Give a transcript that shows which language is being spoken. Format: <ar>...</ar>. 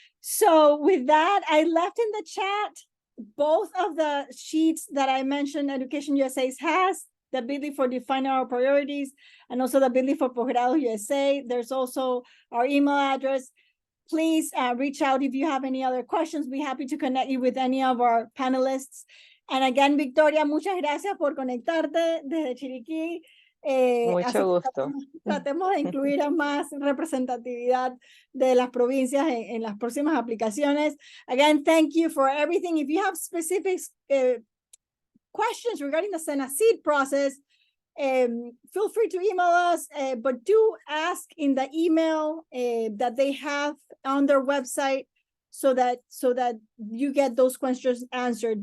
<en>So with that, I left in the chat both of the sheets that I mentioned Education USA has, the ability for defining our priorities, and also the ability for Posgrados USA. There's also our email address. Please reach out if you have any other questions. We're happy to connect you with any of our panelists. And again,</en> <es>Victoria, muchas gracias por conectarte desde Chiriquí. Mucho gusto. Tratemos de incluir a más representatividad de las provincias en las próximas aplicaciones.</es> <en>Again, thank you for everything. If you have specific questions regarding the Senacid process, feel free to email us, but do ask in the email that they have on their website so that you get those questions answered.</en>